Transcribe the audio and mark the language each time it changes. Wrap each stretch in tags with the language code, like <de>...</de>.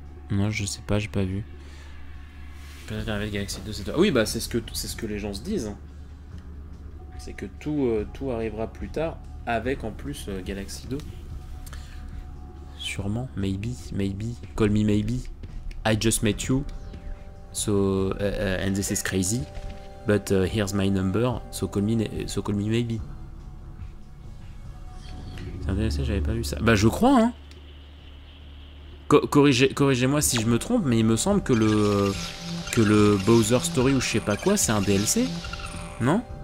<fr>Non, je sais pas, j'ai pas vu. Peut-être avec Galaxy 2, c'est toi. Oui, bah c'est ce que les gens se disent. C'est que tout arrivera plus tard avec en plus Galaxy 2. sûrement,</fr> <en>maybe, call me maybe, I just met you, so, and this is crazy, but here's my number, so call me maybe.</en> <fr>C'est un DLC, j'avais pas vu ça. Bah je crois, hein. Corrigez-moi si je me trompe, mais il me semble que le Bowser Story ou je sais pas quoi, c'est un DLC, non?</fr>